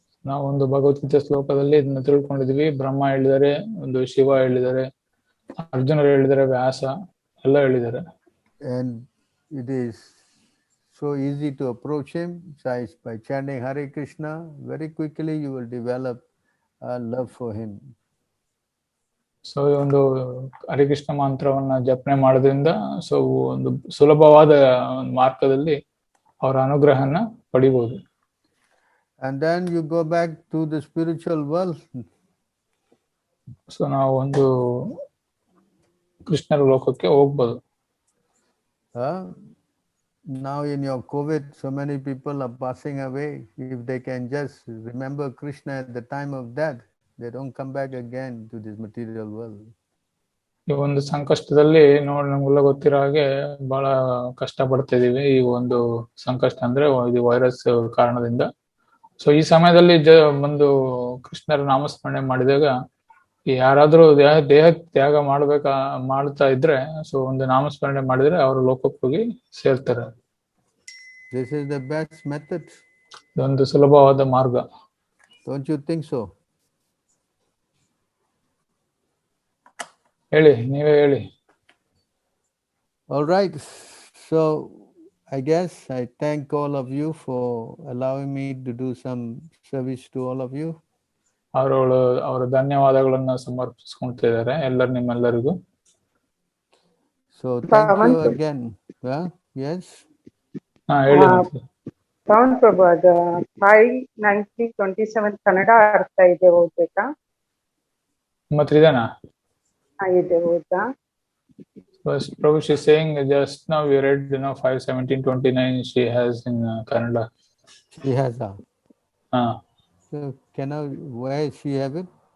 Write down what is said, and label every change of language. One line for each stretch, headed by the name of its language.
Kannada: ನಾವೊಂದು ಭಗವದ್ಗೀತೆ ಶ್ಲೋಕದಲ್ಲಿ ಇದನ್ನ ತಿಳ್ಕೊಂಡಿದೀವಿ. ಬ್ರಹ್ಮ ಹೇಳಿದ್ದಾರೆ, ಒಂದು ಶಿವ ಹೇಳಿದ್ದಾರೆ, ಅರ್ಜುನರು ಹೇಳಿದ್ದಾರೆ, ವ್ಯಾಸ ಎಲ್ಲ ಹೇಳಿದ್ದಾರೆ.
English: And it is so easy to approach him. By chanting Hare Krishna, very quickly you will develop a love for him.
Kannada: So ಈ ಒಂದು ಹರಿಕೃಷ್ಣ ಮಂತ್ರವನ್ನ ಜಪನೆ ಮಾಡೋದ್ರಿಂದ ಸೊ ಒಂದು ಸುಲಭವಾದ ಒಂದು ಮಾರ್ಗದಲ್ಲಿ ಅವರ ಅನುಗ್ರಹನ ಪಡಿಬಹುದು.
English: And then you go back to the spiritual world.
Kannada: So ನಾವು ಒಂದು ಕೃಷ್ಣರ ಲೋಕಕ್ಕೆ ಹೋಗ್ಬೋದು.
English: Now in your COVID, so many people are passing away. If they can just remember Krishna at the time of death, they don't come back again to this material world.
Kannada: ಈ ಒಂದು ಸಂಕಷ್ಟದಲ್ಲಿ ನಮ್ಗೆಲ್ಲ ಗೊತ್ತಿರೋ ಹಾಗೆ ಬಹಳ ಕಷ್ಟ ಪಡ್ತಾ ಇದೀವಿ. ಈ ಒಂದು ಸಂಕಷ್ಟ ಅಂದ್ರೆ ಇದು ವೈರಸ್ ಕಾರಣದಿಂದ. ಸೊ ಈ ಸಮಯದಲ್ಲಿ ಒಂದು ಕೃಷ್ಣರ ನಾಮಸ್ಮರಣೆ ಮಾಡಿದಾಗ ಯಾರಾದ್ರೂ ದೇಹ ತ್ಯಾಗ ಮಾಡ್ತಾ ಇದ್ರೆ ಸೊ ಒಂದು ನಾಮಸ್ಮರಣೆ ಮಾಡಿದ್ರೆ ಅವರು ಲೋಕಕ್ಕೆ ಹೋಗಿ ಸೇರ್ತಾರೆ.
English: This is the best method.
Kannada: ಇದೊಂದು ಸುಲಭವಾದ ಮಾರ್ಗ.
English: Don't you think so?
Kannada: ನೀವೇ ಹೇಳಿ.
English: All right. So I guess I thank all of you for allowing me to do some service to all of you.
Kannada: ಅವರ ಧನ್ಯವಾದಗಳನ್ನ ಸಮರ್ಪಿಸ್ಕೊಳ್ತಿದ್ದಾರೆ ನಿಮ್ಮೆಲ್ಲರಿಗೂ.
English: So thank you again. Yes.
Kannada: ಹೇಳಿ. ಪವನ್ ಪ್ರಭು, ಅದು 59027 ಕನ್ನಡ ಅರ್ಥ ಇದೆ, ಓದ್ಬೇಕಾ? ಮತ್ತೆ ಇದೆನಾ? ಇದೆ, ಓದಾ?
English: Prabhu, she's saying just now we read 5:17:29 she has in Kannada. She has So where she have it?